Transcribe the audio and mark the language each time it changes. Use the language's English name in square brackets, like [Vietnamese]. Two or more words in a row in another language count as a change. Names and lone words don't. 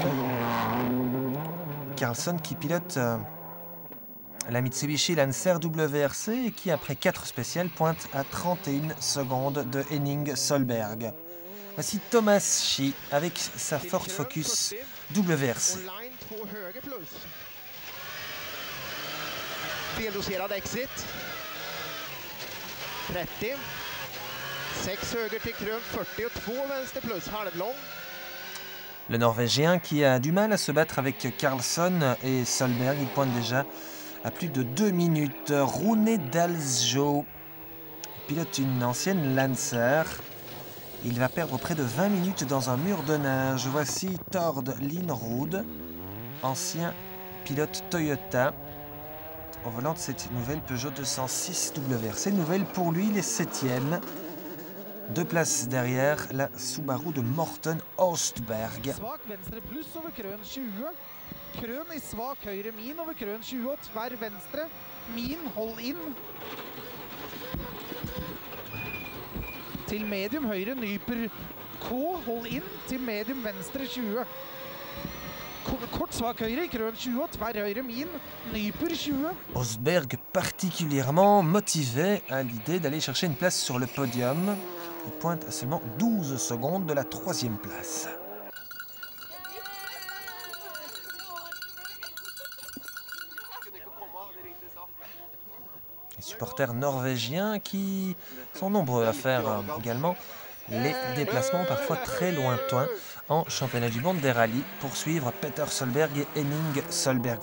[French] Carlsson qui pilote la Mitsubishi Lancer WRC et qui, après 4 spéciales, pointe à 31 secondes de Henning Solberg. Voici Thomas Schie avec sa Ford Focus WRC. Feldoserad exit. [Swedish] 30. 6 höger till krön, 40 och 2 vänster plus halvlång. [French] Le Norvégien qui a du mal à se battre avec Carlsson et Solberg, il pointe déjà à plus de 2 minutes. Rune Dalsjö pilote une ancienne Lancer. Il va perdre près de 20 minutes dans un mur de neige. Voici Tord Linrud, ancien pilote Toyota, au volant de cette nouvelle Peugeot 206 WRC. Nouvelle pour lui, il est 7e. 2 places derrière la Subaru de Morten Ostberg. [Norwegian] Svak venstre pluss over krøn 20. Krøn i svak høyre min over krøn 20 og tverr venstre. Min hold inn. Til medium høyre nyper K, hold inn. Til medium venstre 20. Kort svak høyre i krøn 20 og tverr høyre min. Nyper 20. [French] Ostberg particulièrement motivé à l'idée d'aller chercher une place sur le podium. Il pointe à seulement 12 secondes de la 3e place. Les supporters norvégiens qui sont nombreux à faire également les déplacements parfois très lointains en championnat du monde des rallyes pour suivre Peter Solberg et Henning Solberg.